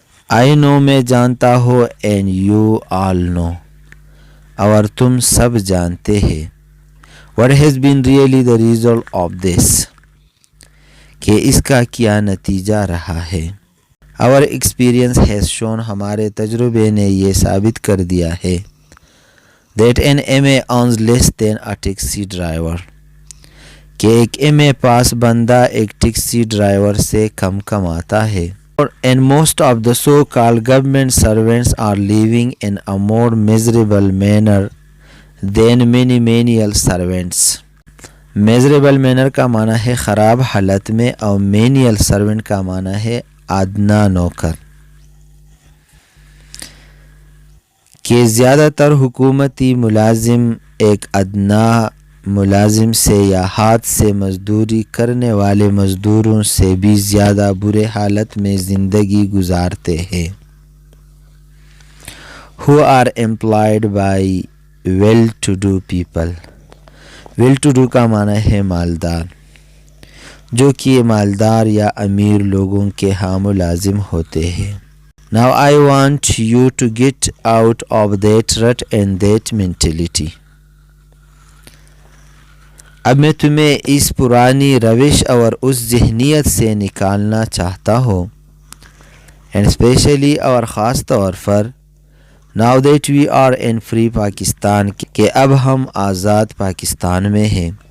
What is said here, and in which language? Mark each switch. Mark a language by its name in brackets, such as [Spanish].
[English] I know [Urdu] میں جانتا ہوں [English] and you all know [Urdu] اور تم سب جانتے ہیں [English] what has been really the result of this [Urdu] کہ اس کا کیا نتیجہ رہا ہے. [English] Our experience has shown [Urdu] ہمارے تجربے نے یہ ثابت کر دیا ہے [English] that an MA earns less than a taxi driver [Urdu] کہ ایک MA پاس بندہ ایک ٹیکسی ڈرائیور سے کم کماتا ہے. [English] And most of the so-called government servants are living in a more miserable manner than many menial servants. [Urdu] Miserable manner کا معنی ہے خراب حالت میں اور مینیل سرونٹ کا معنی ہے ادنا نوکر. کہ زیادہ تر حکومتی ملازم ایک ادنا ملازم سے یا ہاتھ سے مزدوری کرنے والے مزدوروں سے بھی زیادہ برے حالت میں زندگی گزارتے ہیں. [English] Who are employed by well-to-do people. [Urdu] Well to do کا معنی ہے مالدار جو کہ مالدار یا امیر لوگوں کے ہاں ملازم ہوتے ہیں. [English] Now I want you to get out of that rut and that mentality. [Urdu] اب میں تمہیں اس پرانی روش اور اس ذہنیت سے نکالنا چاہتا ہوں [English] and especially [Urdu] اور خاص طور پر [English] now that we are in free Pakistan [Urdu] کہ اب ہم آزاد پاکستان میں ہیں.